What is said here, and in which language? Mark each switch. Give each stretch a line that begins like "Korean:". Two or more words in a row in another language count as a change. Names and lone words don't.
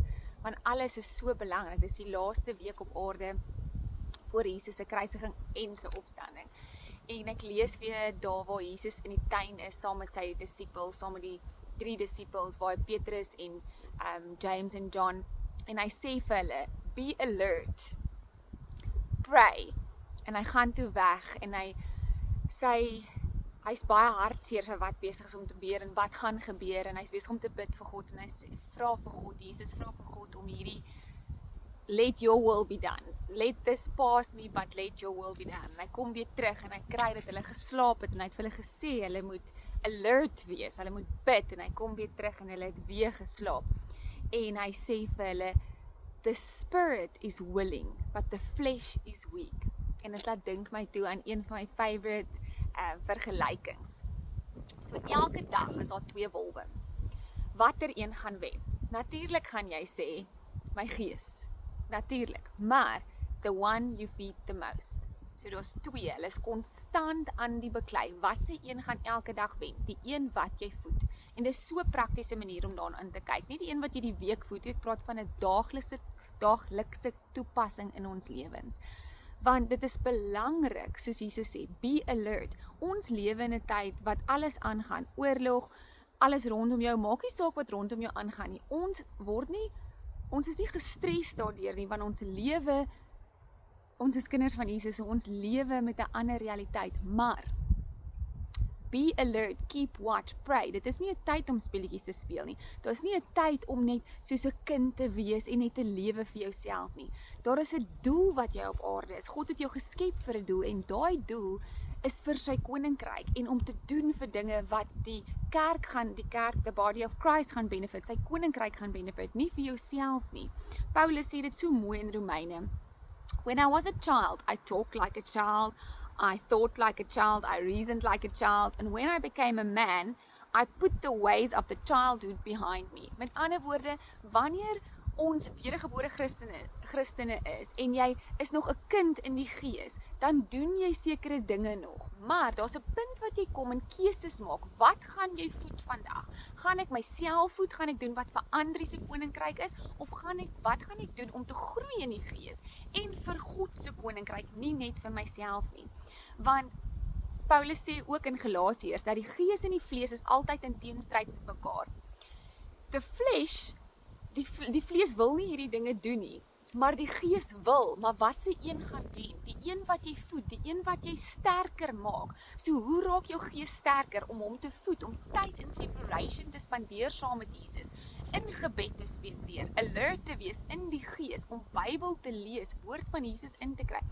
Afrikaans: Want alles is so belangrik. Dis die laaste week op aarde voor Jesus se kruisiging en sy opstanding. En ek lees weer daar waar Jesus in die tuin is saam met sy disippels, saam met die 3 disippels, waar Petrus en James en John, en hy sê vir hulle,
English: be alert, pray.
Afrikaans: En hy gaan toe weg en hy's baie hartseer vir wat besig is om te gebeur en wat gaan gebeur, en hy's besig om te bid vir God, en hy vra vir God, Jesus vra vir God om hierdie
English: let your will be done. Let this pass me, but let your will be done.
Afrikaans: En hy kom weer terug en hy kry dat hulle geslaap het en hy het vir hulle gesê, hulle moet alert wees, hulle moet bid, en hy kom weer terug en hulle het weer geslaap. En hy sê vir hulle,
English: the spirit is willing, but the flesh is weak.
Afrikaans: En dit laat dink my toe aan een van my favorite vergelykings. So elke dag is daar 2 wolwe. Watter een gaan wen? Natuurlik gaan jy sê, my gees. Natuurlik, maar
English: the one you feed the most.
Afrikaans: So daar's 2, hulle is konstant aan die beklei. Wat se een gaan elke dag wen? Die een wat jy voed. En dis so 'n praktiese manier om daarin te kyk. Nie die een wat jy die week voed, ek praat van 'n daaglikse toepassing in ons lewens. Want dit is belangrik, soos Jesus sê,
English: be alert.
Afrikaans: Ons lewe in 'n tyd wat alles aangaan, oorlog, alles rondom jou, maak nie saak wat rondom jou aangaan nie. Ons is nie gestres daardeur nie, want ons is kinders van Jesus, ons lewe met 'n ander realiteit, maar
English: be alert, keep watch, pray.
Afrikaans: Dit is nie 'n tyd om speletjies te speel nie. Dit is nie 'n tyd om net soos 'n kind te wees en net te lewe vir jouself nie. Daar is 'n doel wat jy op aarde is. God het jou geskep vir 'n doel, en daai doel is vir sy koninkryk en om te doen vir dinge wat die kerk,
English: the body of Christ
Afrikaans: gaan benefit, sy koninkryk gaan benefit, nie vir jouself nie. Paulus sê dit so mooi in Romeine.
English: When I was a child, I talked like a child, I thought like a child, I reasoned like a child, and when I became a man, I put the ways of the childhood behind me.
Afrikaans: Met ander woorde, wanneer ons wedergebore Christene is, en jy is nog 'n kind in die gees, dan doen jy sekere dinge nog. Maar daar's 'n punt wat jy kom en keuses maak. Wat gaan jy voed vandag? Gaan ek myself voed? Gaan ek doen wat vir ander se koninkryk is? Of wat gaan ek doen om te groei in die gees? En vir God se koninkryk, nie net vir myself nie. Want Paulus sê ook in Galasiërs, dat die gees en die vlees is altyd in teenstryd met mekaar.
English: The flesh,
Afrikaans: die vlees wil nie hierdie dinge doen nie, maar die gees wil. Maar wat se een gaan wen? Die een wat jy voed, die een wat jy sterker maak. So hoe raak jou gees sterker? Om hom te voed, om tyd in separation te spandeer saam met Jesus, in gebed te spandeer, alert te wees in die gees, om Bybel te lees, woord van Jesus in te kry.